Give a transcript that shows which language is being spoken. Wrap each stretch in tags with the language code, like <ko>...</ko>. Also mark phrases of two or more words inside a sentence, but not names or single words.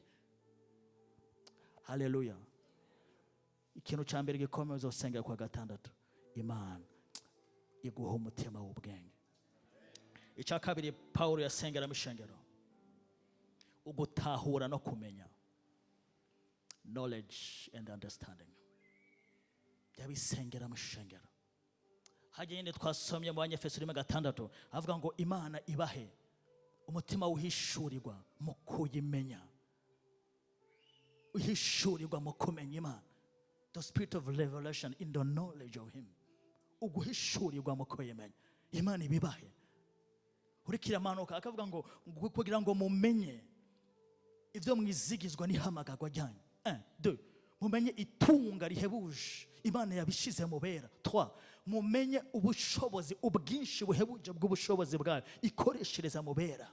<rn>Haleluya. Ikintu cya mbere gikomeye uzosengera kwa gatandatu, Imana iguha umutima w'ubwenge. Icya kabiri Paulo yasengera mu ishengero, ugutahura no kumenya,</rn> <en>knowledge and understanding.</en> <rn>Yabisengera mu ishengero. Hagende twasomye mu Efeso 1:6 avuga ngo Imana ibahe umutima uhishurirwa mu kuyimenya, uhishurirwa mu kumenya Imana.</rn> <en>The spirit of revelation in the knowledge of him.</en> <rn>Uguhishurirwa mu kuyimenya Imana ibibahe. Urikira manuka akavuga ngo kugira ngo mumenye ivyo mwizigizwa n'ihamagagwa ryanyu. 1 2 mumenye itunga rihebuje Imana yabishize mu bera. 3 mumenye ubushobozi ubwinshi buhebuje bw'ubushobozi bwayo ikoreshereza mu bera.</rn>